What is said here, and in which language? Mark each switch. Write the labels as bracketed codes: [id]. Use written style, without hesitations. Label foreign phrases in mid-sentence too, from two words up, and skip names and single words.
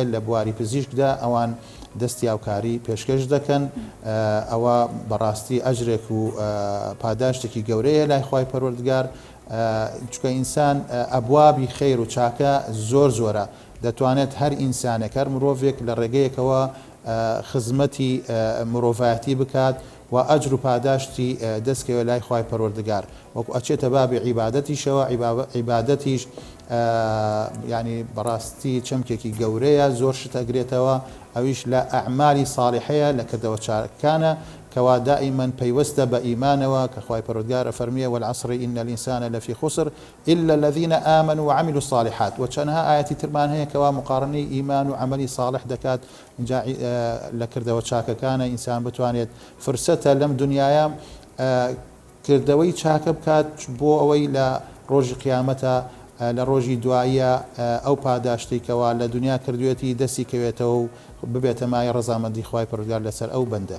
[ckb] لە بواری پزیشکدا ئەوان دەستی هاوکاری پێشکەش دەکەن ئەوە بەڕاستی ئەجرێک و پاداشتێکی گەورەیە لای خوای پەروەردگار چکە ئینسان ئەبوابی خەیر و چاکە زۆرە دەتوانێت هەر ئینسانێک هەر مرۆڤێک لە ڕێگەیەکەوە خزمەتی مرۆڤایەتی بکات و ئەجر و پاداشتی دەستکەوە لای خوای پەروەردگار وەکو ئەچێتە بابی عیبادەتیشەوە عیبادەتیش ینی بەڕاستی چەمکێکی گەورەیە زۆر شتەگرێتەوە ئەویش لە ئەعمالی ساڵحەیە لە کردەوە چاکانە کەوا دائیمەن پەیوەستە بە ئیمانەوە کە خوای پەروەردگار فەرمیێ [ar] والعصر إن الإنسان لفي خسر إلا الذين آمنوا وعملوا الصالحات [ckb] وچەندها ئاەتی ترمان هەیە کەوا مقارنەی ئیمان و عملی صالح دەکات اینجا لە کردەوە چاکەکانە ئینسان بتوانێت فرسەتە لەم دنیاە کردەوەی چاکە بکات بۆ ئەوەی لە ڕۆژی قیامەتە لە ڕۆژی دواییە ئەو پاداشتێکەوە لە دنیا کردوێتی دەستی کەوێتەوە و ببێتە مای ڕەزامەندی خوای پەروەردگار لەسەر ئەو بەندە.